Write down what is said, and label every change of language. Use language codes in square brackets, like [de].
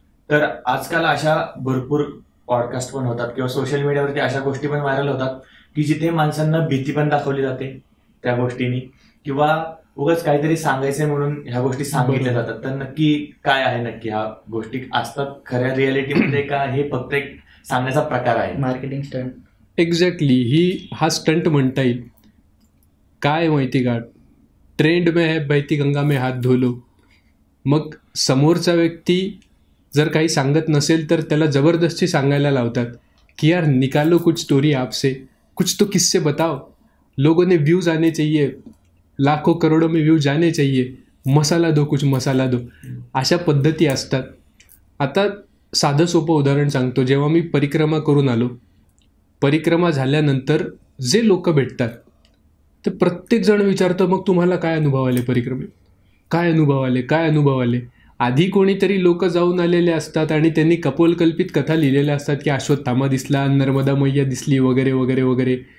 [mr] तर आजकाल अशा भरपूर पॉडकास्ट पण होतात किंवा सोशल मीडियावरती अशा गोष्टी पण व्हायरल होतात की जिथे माणसांना भीती पण दाखवली जाते त्या गोष्टींनी, किंवा उगाच काहीतरी सांगायचंय म्हणून ह्या गोष्टी सांगितल्या जातात. तर नक्की काय आहे, नक्की ह्या गोष्टी असतात खऱ्या रियालिटीमध्ये का हे फक्त एक सांगण्याचा प्रकार आहे, मार्केटिंग स्टंट? एक्झॅक्टली, हा स्टंट म्हणता येईल. काय माहिती का, [hi] ट्रेंड में है बहती गंगा में हात धो लो. [mr] मग समोरचा व्यक्ती जर काही सांगत नसेल तर त्याला जबरदस्ती सांगायला लावतात की यार [hi] निकालो कुछ स्टोरी आपसे, कुछ तो किस्से बताओ, लोगों ने व्यूज आने चाहिए, लाखों करोडों में व्यूज आने चाहिए, मसाला दो, कुछ मसाला दो. [mr] अशा पद्धती असतात. आता साधं सोपं उदाहरण सांगतो. जेव्हा मी परिक्रमा करून आलो, परिक्रमा झाल्यानंतर जे लोक भेटतात ते प्रत्येकजण विचारतं मग तुम्हाला काय अनुभव आले परिक्रमेत, काय अनुभव आले, काय अनुभव आले. आधी कोणीतरी लोक जाऊन आलेले असतात आणि त्यांनी कपोलकल्पित कथा लिहिलेल्या असतात की अश्वत्थामा दिसला, नर्मदा मैया दिसली, वगैरे वगैरे वगैरे.